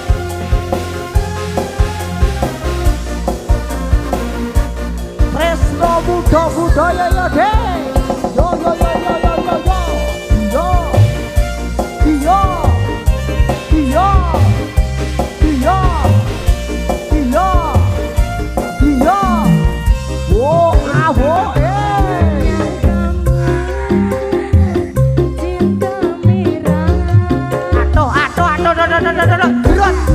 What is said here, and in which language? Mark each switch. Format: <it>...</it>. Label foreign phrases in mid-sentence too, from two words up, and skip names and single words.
<jv>Tresno Muda Budaya ya deh. Yo yo yo yo yo yo yo. Yo. Iya. Iya. Iya. Iya. Iya. Wo ah wo Gerak</jv>